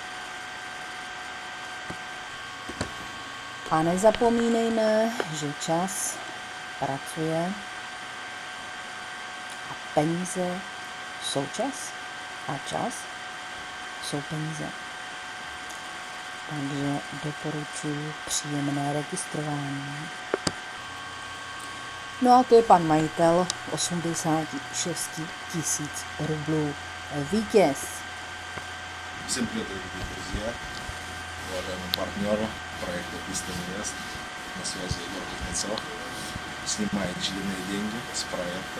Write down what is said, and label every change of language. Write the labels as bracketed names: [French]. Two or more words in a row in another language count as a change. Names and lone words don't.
[Czech] A nezapomínejme, že čas pracuje a peníze jsou čas a čas jsou peníze. Takže doporučuji příjemné registrování. No a to je pan majitel 86 000 rublů. Vítěz. [Russian] Всем привет, дорогие друзья, уважаемый партнер проекта «Писта Инвест», на связи Егор Кузнецов, снимает очередные деньги с проекта.